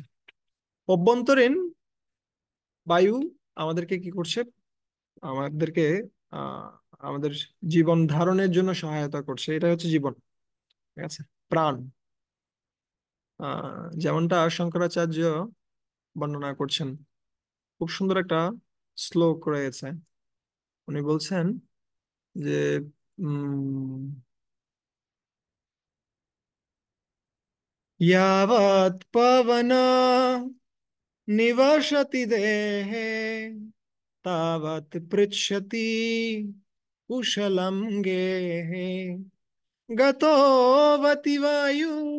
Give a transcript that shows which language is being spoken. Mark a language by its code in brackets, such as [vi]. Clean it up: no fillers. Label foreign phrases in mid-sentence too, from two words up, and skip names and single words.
[bn] অভ্যন্তরীণ বায়ু আমাদেরকে কি করছে, আমাদেরকে আহ আমাদের জীবন ধারণের জন্য সহায়তা করছে, এটা হচ্ছে জীবন। ঠিক আছে। প্রাণ। যেমনটা শঙ্করাচার্য বর্ণনা করছেন, খুব সুন্দর একটা শ্লোক রয়েছে। উনি বলছেন যে উম [sa] यावत् पवना निवसति देहे तावत् पृच्छति कुशलं गेहे गतो वति वायु